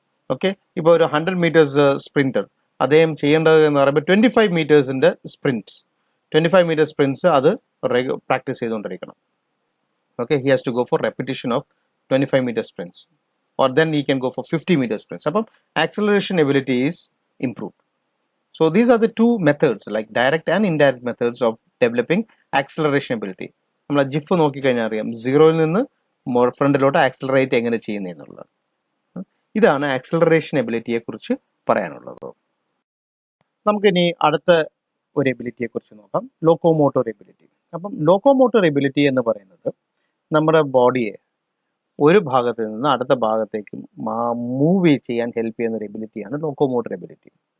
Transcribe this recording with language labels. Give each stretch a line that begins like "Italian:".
Malayalam: Okay, ഇപ്പോൾ ഒരു 100 metres sprinter അദ്ദേഹം ചെയ്യേണ്ടത് എന്ന് പറയുമ്പോൾ 25 മീറ്റേഴ്സിന്റെ സ്പ്രിന്റ്സ് 25 മീറ്റർ സ്പ്രിന്റ്സ് അത് പ്രാക്ടീസ് ചെയ്തുകൊണ്ടിരിക്കണം.
English: Okay, he has to go for repetition of 25 metre sprints or then he can go for 50 metre sprints. അപ്പം acceleration ability is improved. So these are the two methods, like direct and indirect methods of developing acceleration ability.
Malayalam: നമ്മൾ GIF നോക്കിക്കഴിഞ്ഞാൽ അറിയാം സീറോയിൽ നിന്ന് ഫ്രണ്ടിലോട്ട് accelerate എങ്ങനെ ചെയ്യുന്നതെന്നുള്ളത്. ഇതാണ് acceleration എബിലിറ്റിയെ കുറിച്ച് പറയാനുള്ളത്. നമുക്കിനി അടുത്ത ഒരു എബിലിറ്റിയെ കുറിച്ച് നോക്കാം, ലോക്കോമോട്ടോർ എബിലിറ്റി. അപ്പം ലോക്കോമോട്ടോർ എബിലിറ്റി എന്ന് പറയുന്നത് നമ്മുടെ ബോഡിയെ ഒരു ഭാഗത്ത് നിന്ന് അടുത്ത ഭാഗത്തേക്ക് മൂവ് ചെയ്യാൻ ഹെൽപ്പ് ചെയ്യുന്ന ഒരു എബിലിറ്റിയാണ് ലോക്കോമോട്ടോർ എബിലിറ്റി.